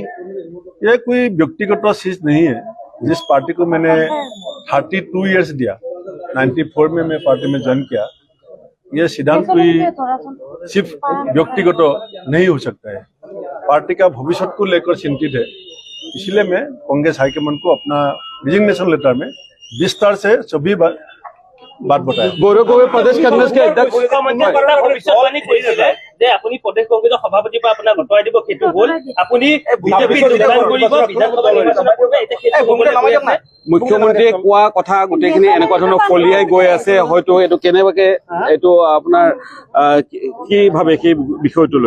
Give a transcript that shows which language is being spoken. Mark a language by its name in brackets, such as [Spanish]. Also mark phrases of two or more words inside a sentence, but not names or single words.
[Hindi] ये कोई व्यक्तिगत चीज नहीं है। जिस पार्टी को मैंने 32 इयर्स दिया, 94 में मैं पार्टी में ज्वाइन किया, ये सिद्धांत कोई सिर्फ व्यक्तिगत नहीं हो सकता है। पार्टी का भविष्य को लेकर चिंतित है, इसलिए मैं कांग्रेस हाईकमान को अपना [English] resignation letter [Hindi] में विस्तार से सभी बात बताया। [Assamese] গৌৰৱ গগৈ প্ৰদেশ কংগ্ৰেছকে ভৱিষ্যতবাণী কৰিছিলে যে আপুনি প্ৰদেশ কংগ্ৰেছৰ সভাপতিৰ পৰা আপোনাক আঁতৰাই দিব, সেইটো হ'ল আপুনি বিজেপি যোগদান কৰিব বিধানসভা নিৰ্বাচনৰ পূৰ্বে। মুখ্যমন্ত্ৰীয়ে কোৱা কথা গোটেইখিনি এনেকুৱা ধৰণৰ ফলিয়াই গৈ আছে, হয়তো এইটো কেনেবাকে এইটো আপোনাৰ কি ভাবে সেই বিষয়টো লৈ?